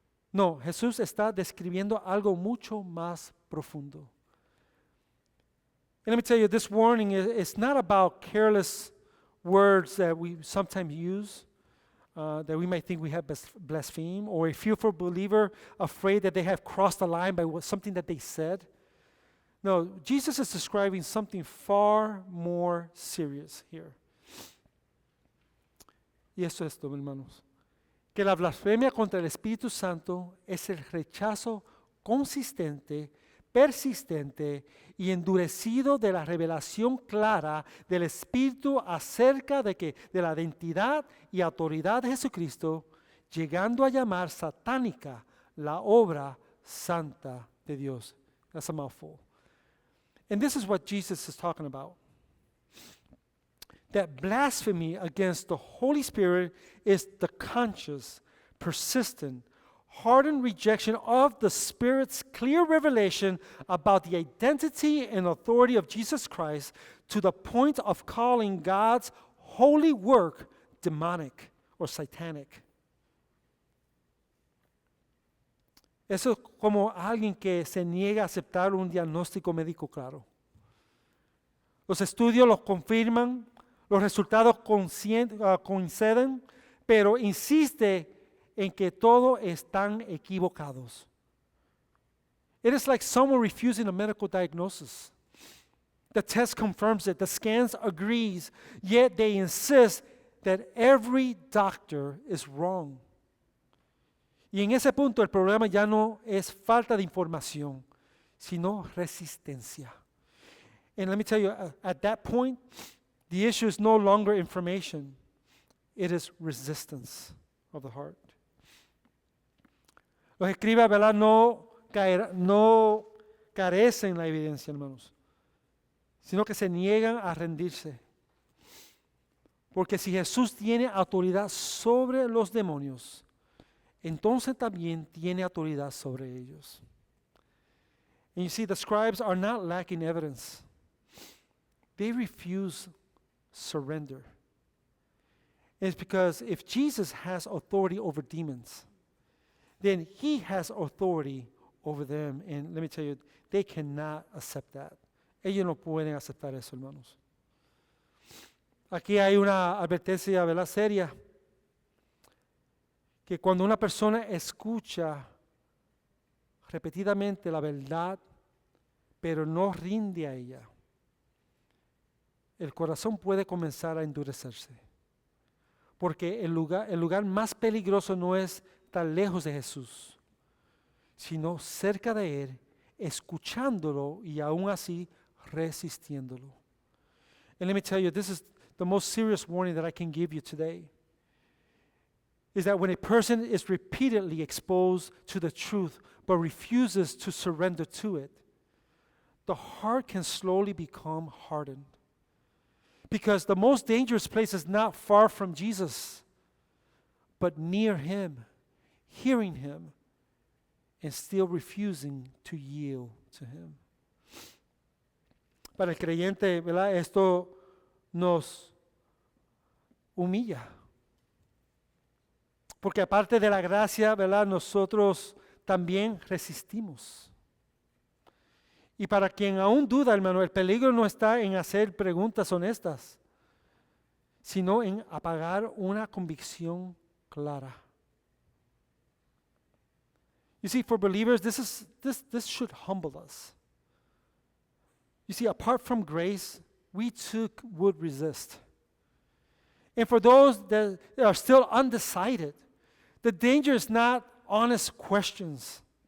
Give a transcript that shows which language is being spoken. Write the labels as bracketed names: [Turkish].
[Spanish] No, Jesús está describiendo algo mucho más profundo. [English] And let me tell you, this warning is not about careless words that we sometimes use, that we might think we have blasphemed, or a fearful believer afraid that they have crossed the line by something that they said. No, Jesus is describing something far more serious here. [Spanish] Y eso es todo, hermanos. Que la blasfemia contra el Espíritu Santo es el rechazo consistente, persistente y endurecido de la revelación clara del Espíritu acerca de la identidad y autoridad de Jesucristo, llegando a llamar satánica la obra santa de Dios. [English] That's a mouthful. And this is what Jesus is talking about. That blasphemy against the Holy Spirit is the conscious, persistent, hardened rejection of the Spirit's clear revelation about the identity and authority of Jesus Christ to the point of calling God's holy work demonic or satanic. [Spanish] Eso es como alguien que se niega a aceptar un diagnóstico médico claro. Los estudios los confirman, los resultados coinciden, pero insiste en que todos están equivocados. [English] It is like someone refusing a medical diagnosis. The test confirms it, the scans agrees, yet they insist that every doctor is wrong. [Spanish] Y en ese punto el problema ya no es falta de información, sino resistencia. [English] And let me tell you, at that point, the issue is no longer information. It is resistance of the heart. [Spanish] Los escribas, ¿verdad?, no carecen la evidencia, hermanos, sino que se niegan a rendirse. Porque si Jesús tiene autoridad sobre los demonios, entonces también tiene autoridad sobre ellos. [English] And you see, the scribes are not lacking evidence. They refuse surrender. It's because if Jesus has authority over demons, then he has authority over them. And let me tell you, they cannot accept that. [Spanish] Ellos no pueden aceptar eso, hermanos. Aquí hay una advertencia, ¿verdad?, seria. Que cuando una persona escucha repetidamente la verdad, pero no rinde a ella, el corazón puede comenzar a endurecerse. Porque el lugar más peligroso no es tan lejos de Jesús, sino cerca de Él, escuchándolo y aún así resistiéndolo. [English] And let me tell you, this is the most serious warning that I can give you today. Is that when a person is repeatedly exposed to the truth but refuses to surrender to it, the heart can slowly become hardened. Because the most dangerous place is not far from Jesus, but near Him, hearing Him, and still refusing to yield to Him. [Spanish] Para el creyente, ¿verdad? Esto nos humilla. Porque aparte de la gracia, ¿verdad? Nosotros también resistimos. Y para quien aún duda, hermano, el peligro no está en hacer preguntas honestas, sino en apagar una convicción clara. [English] You see, for believers, this should humble us. You see, apart from grace, we too would resist. And for those that are still undecided, the danger is not honest questions.